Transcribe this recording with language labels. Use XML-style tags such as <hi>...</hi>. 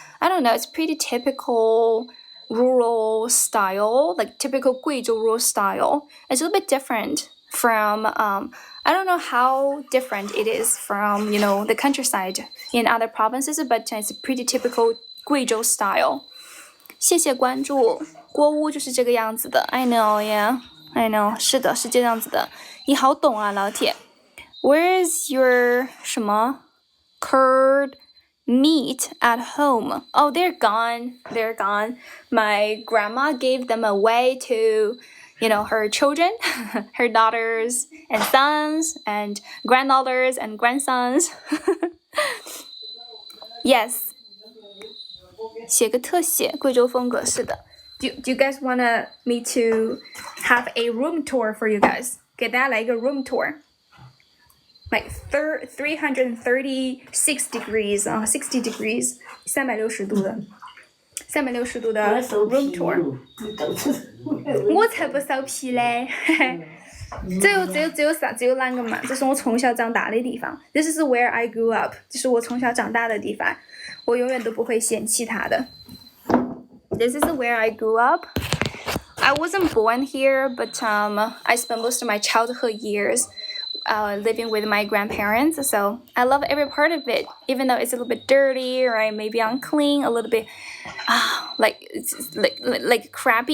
<en>I don't know, it's pretty typical rural style, like typical 贵州 rural style. It's a little bit different from I don't know how different it is from, you know, the countryside in other provinces, but it's a pretty typical 贵州 style.</en> <zh>谢谢关注，锅屋就是这个样子的。</zh> <en>I know, yeah, I know.</en> <zh>是的，是这样子的。你好懂啊，老铁。</zh> <en>Where is your 什么 curd meat at home? Oh, they're gone. They're gone. My grandma gave them away to, you know, her children, her daughters and sons and granddaughters and grandsons. Yes.</en> <zh>写个特写，贵州风格是的。</zh> <en>Do you guys want me to have a room tour for you guys?</en> <zh>给大家来一个 room tour.</zh> <en>Like 336 degrees 60 degrees 360度的room tour。</en> <zh>我才不臊皮嘞！只有啷个嘛？这是我从小长大的地方。</zh> <en>This is where I grew up，</en> <zh>这是我从小长大的地方，我永远都不会嫌弃它的。</zh> <en>This is where I grew up. I wasn't born here, but I spent most of my childhood years living with my grandparents, so I love every part of it, even though it's a little bit dirty or maybe unclean, a little bit like crappy.</en>